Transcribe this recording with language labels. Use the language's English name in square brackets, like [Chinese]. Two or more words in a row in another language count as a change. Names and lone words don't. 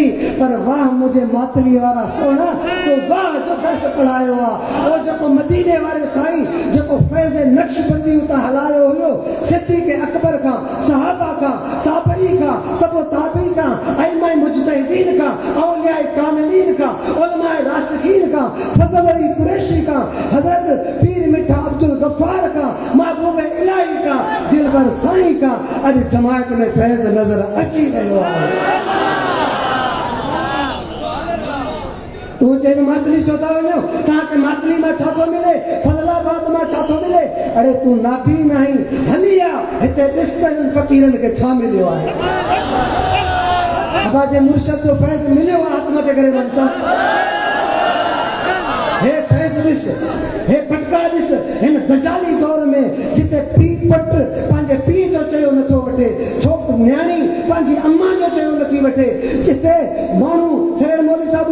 [Sindhi] पर वाह मुंहिंजे मातली वारा सोना तो वाह जो दर्स पढ़ायो आहे उहो जेको मदीने वारे साईं जेको फैज़ नक्शबंदी उतां हलायो हुयो सिद्दीक़ अकबर खां सहाबा खां ताबई खां तबो ताबई खां अइमा मुजतहिदीन खां औलिया कामिलीन खां उलमा रासिखीन खां फज़ल अली कुरैशी का हजरत पीर मिठा अब्दुल गफ्फार का महबूब इलाही का दिलबर साईं का अज जमायत में फैज नजर अची रहियो आहे तू चेन मातली चोता वञो तव्हांखे मातली में छा थो मिले फज़लाबाद में छा थो मिले अरे तू नाबी नहीं हली आ हिते ॾिस त फ़कीरनि खे छा मिलियो आहे अबा जे मुर्शिद जो फैज़ मिलियो आहे हथ मथे करे वञ हे फैज़ ॾिस हे पटका ॾिस हिन दजाली दौर में जिते पीउ पट पंहिंजे पीउ जो चयो नथो वठे न्याणी पंहिंजी अम्मा जो चयो नथी वठे जिते माण्हू सरेर मोदी साहब